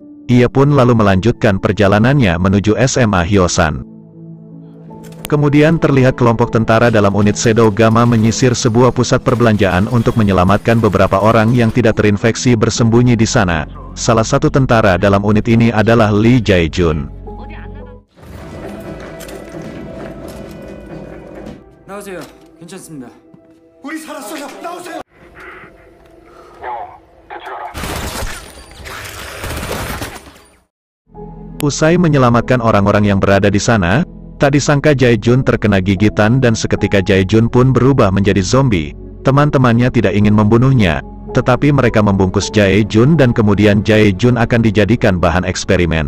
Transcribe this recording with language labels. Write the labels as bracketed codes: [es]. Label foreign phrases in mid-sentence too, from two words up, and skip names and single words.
[id] Ia pun lalu melanjutkan perjalanannya menuju SMA Hyosan. Kemudian terlihat kelompok tentara dalam unit Shadow Gamma menyisir sebuah pusat perbelanjaan untuk menyelamatkan beberapa orang yang tidak terinfeksi bersembunyi di sana. Salah satu tentara dalam unit ini adalah Lee Jae-jun. [ko] 나오세요. 괜찮습니다. 우리 살았어요. 나오세요. [id] Usai menyelamatkan orang-orang yang berada di sana, tak disangka Jae-jun terkena gigitan dan seketika Jae-jun pun berubah menjadi zombie. Teman-temannya tidak ingin membunuhnya, tetapi mereka membungkus Jae-jun dan kemudian Jae-jun akan dijadikan bahan eksperimen.